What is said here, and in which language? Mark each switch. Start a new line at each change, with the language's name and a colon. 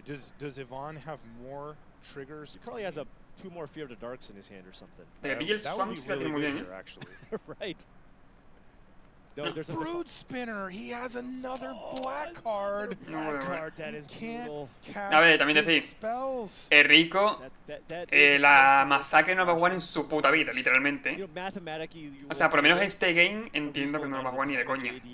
English: Does Yvonne have more triggers? He probably has 2 more Fear of the Darks in his hand or something.
Spanish: El Swamp sí la tiene muy bien, ¿eh?
English: Right. No, there's a Brood Spinner. He has another black card. No, card that is brutal.
Spanish: A ver, también decir, el Rico, la masacre no va a jugar en su puta vida, literalmente. O sea, por lo menos este game entiendo que no lo va a jugar ni de coña.